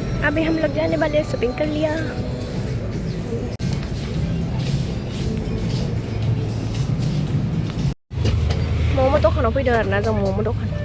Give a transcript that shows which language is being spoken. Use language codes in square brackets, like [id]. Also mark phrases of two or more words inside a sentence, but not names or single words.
[hi] अभी हम लोग जाने वाले शॉपिंग कर लिया [brx] मोमो दखानाव फैदों आरोना जों मोमो दखान